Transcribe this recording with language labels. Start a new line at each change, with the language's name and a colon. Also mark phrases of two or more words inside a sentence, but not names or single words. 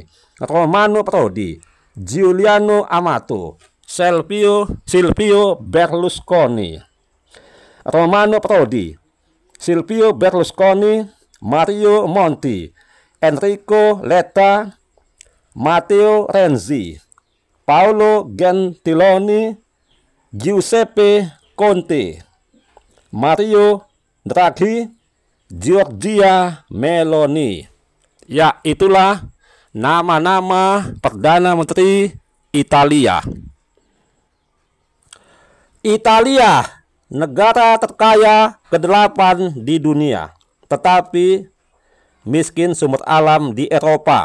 Indonesian: Romano Prodi, Giuliano Amato, Silvio Berlusconi, Romano Prodi, Silvio Berlusconi, Mario Monti, Enrico Letta, Matteo Renzi, Paolo Gentiloni, Giuseppe Conte, Mario Draghi, Giorgia Meloni. Ya, itulah nama-nama Perdana Menteri Italia. Italia, negara terkaya ke-8 di dunia, tetapi miskin sumber alam di Eropa.